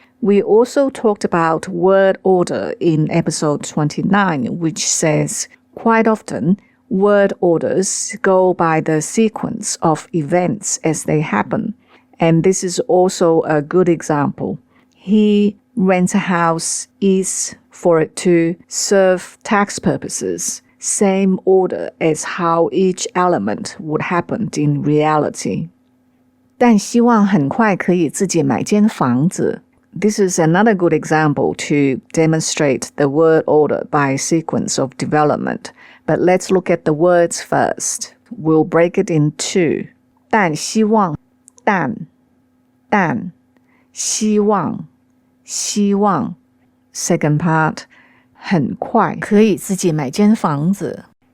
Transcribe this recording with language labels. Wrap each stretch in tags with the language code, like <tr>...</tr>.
<en>We also talked about word order in episode 29, which says, quite often, word orders go by the sequence of events as they happen. And this is also a good example. He rents a house is for it to serve tax purposes. Same order as how each element would happen in reality.</en> <zh>但希望很快可以自己买间房子。</zh> <en>This is another good example to demonstrate the word order by sequence of development. But let's look at the words first. We'll break it in two.</en> <zh>但希望希望</zh> <en>Second part</en> <zh>很快可以自己买间房子。</zh>